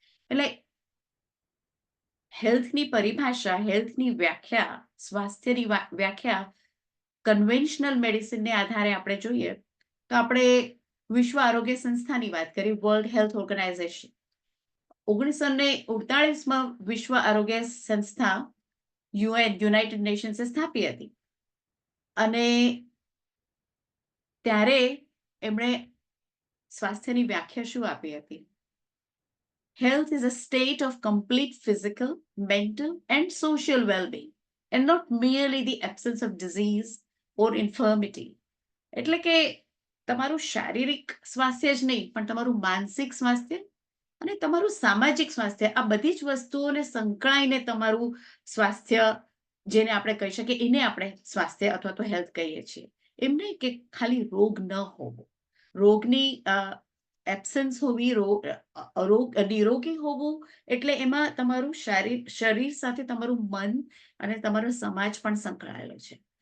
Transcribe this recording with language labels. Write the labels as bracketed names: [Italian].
[Gujarati] એટલે હેલ્થની પરિભાષા, હેલ્થની વ્યાખ્યા, સ્વાસ્થ્યની વ્યાખ્યા કન્વેન્શનલ મેડિસિનને આધારે આપણે જોઈએ તો આપણે વિશ્વ આરોગ્ય સંસ્થાની વાત કરી, વર્લ્ડ હેલ્થ ઓર્ગેનાઇઝેશન. 1948માં વિશ્વ આરોગ્ય સંસ્થા યુનાઇટેડ નેશન્સે સ્થાપી હતી, અને ત્યારે એમણે સ્વાસ્થ્યની વ્યાખ્યા શું આપી હતી? [English] Health is a state of complete physical, mental and social well-being and not merely the absence of disease or infirmity. [Gujarati] એટલે કે તમારું શારીરિક સ્વાસ્થ્ય જ નહીં, પણ તમારું માનસિક સ્વાસ્થ્ય અને તમારું સામાજિક સ્વાસ્થ્ય, આ બધી જ વસ્તુઓને સંકળાઈને તમારું સ્વાસ્થ્ય, જેને આપણે કહી શકીએ, એને આપણે સ્વાસ્થ્ય અથવા તો હેલ્થ કહીએ છીએ. એમ નહીં કે ખાલી રોગ ન હોવો, રોગની એબ્સન્સ હોવી, નિરોગી હોવું, એટલે એમાં તમારું શરીર સાથે તમારું મન અને તમારો સમાજ પણ સંકળાયેલો છે.